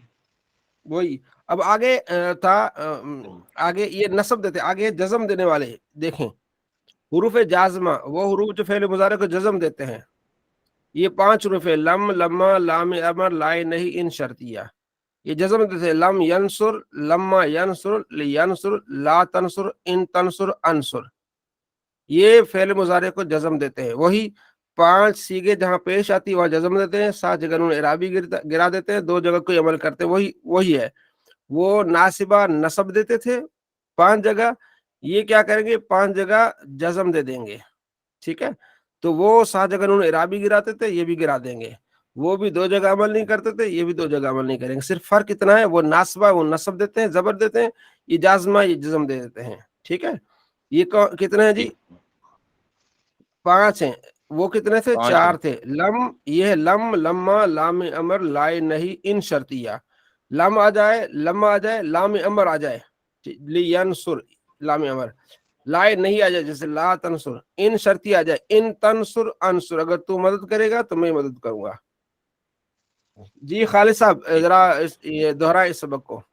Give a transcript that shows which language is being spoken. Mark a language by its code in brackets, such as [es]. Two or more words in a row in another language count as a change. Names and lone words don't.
[ur] वही। اب آگے آگے یہ نصب دیتے، آگے جزم دینے والے دیکھیں، حروف جازمہ وہ حروف جو فعل مضارع کو جزم دیتے ہیں. یہ 5 حروف ہے، لم، لما، لام، امر، لائے، نہیں، ان، شرطیہ. یہ جزم دیتے ہیں, [ar] لم ينصر، لما ينصر، لينصر، لا تنصر، إن تنصر، انصر. [ur] یہ فعل مضارع کو جزم دیتے ہیں۔ وہی 5 صیغے جہاں پیش آتی ہے وہاں جزم دیتے ہیں، 7 جگہ انہوں نے اعرابی گرا دیتے ہیں، 2 جگہ کوئی عمل کرتے ہیں، وہی ہے. وہ ناصبہ نصب دیتے تھے 5 جگہ، یہ کیا کریں گے، 5 جگہ جزم دے دیں گے، ٹھیک ہے. تو وہ 7 جگہ انہوں نے اعرابی گراتے تھے، یہ بھی گرا دیں گے. وہ بھی 2 جگہ عمل نہیں کرتے تھے، یہ بھی 2 جگہ عمل نہیں کریں گے. صرف فرق اتنا ہے، وہ ناصبہ وہ نصب دیتے ہیں، زبر دیتے ہیں، یہ جازمہ یہ جزم دے دیتے ہیں. ٹھیک ہے. یہ کتنے ہیں جی؟ 5 ہیں. وہ کتنے تھے؟ 4 تھے. لم، یہ ہے لم، لما، لام امر، لائے نہیں، ان شرطیہ. لم آ جائے، لما آ جائے، لام امر آ جائے، لینصر لام امر. لائے نہیں آ جائے جیسے [ar] لا تنصر. [ur] ان شرطی آ جائے، [ar] ان تنصر انصر، [ur] اگر تو مدد کرے گا تو میں مدد کروں گا. جی خالد صاحب ذرا یہ دوہرائیں اس سبق کو.